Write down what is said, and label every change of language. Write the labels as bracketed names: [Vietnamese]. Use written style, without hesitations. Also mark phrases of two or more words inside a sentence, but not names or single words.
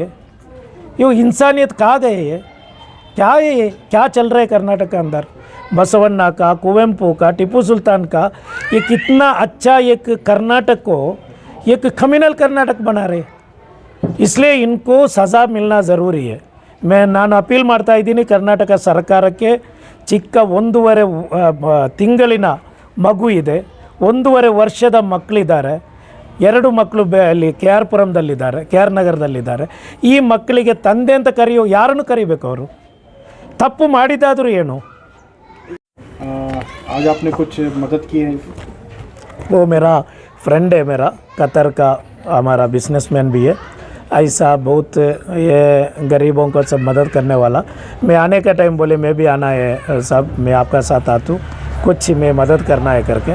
[Hindi] ये इंसानियत कहाँ गए है, क्या है ये, क्या चल रहा है कर्नाटक के अंदर। बसवन्ना का, कुवेंपु का, टिप्पू सुल्तान का, ये कितना अच्छा एक कर्नाटक को एक कम्युनल कर्नाटक बना रहे, इसलिए इनको सज़ा मिलना ज़रूरी है। [Kannada] ನಾನು ಅಪೀಲ್ ಮಾಡ್ತಾ ಇದ್ದೀನಿ ಕರ್ನಾಟಕ ಸರ್ಕಾರಕ್ಕೆ, ಚಿಕ್ಕ 1.5 ತಿಂಗಳಿನ ಮಗು ಇದೆ, 1.5 ವರ್ಷದ ಮಕ್ಕಳಿದ್ದಾರೆ, 2 ಮಕ್ಕಳು ಅಲ್ಲಿ KR ಪುರಂದಲ್ಲಿದ್ದಾರೆ, KR ನಗರದಲ್ಲಿದ್ದಾರೆ. ಈ ಮಕ್ಕಳಿಗೆ ತಂದೆ ಅಂತ ಯಾರನ್ನು ಕರಿಬೇಕು, ಅವರು ತಪ್ಪು ಮಾಡಿದಾದರೂ ಏನು। [Hindi] आज आपने कुछ मदद की है? वो मेरा फ्रेंड है, मेरा कतर का हमारा बिजनेसमैन भी है, ऐसा बहुत ये गरीबों को सब मदद करने वाला। मैं आने का टाइम बोले मैं भी आना है सब, मैं आपका साथ आता हूँ, कुछ मैं मदद करना है करके।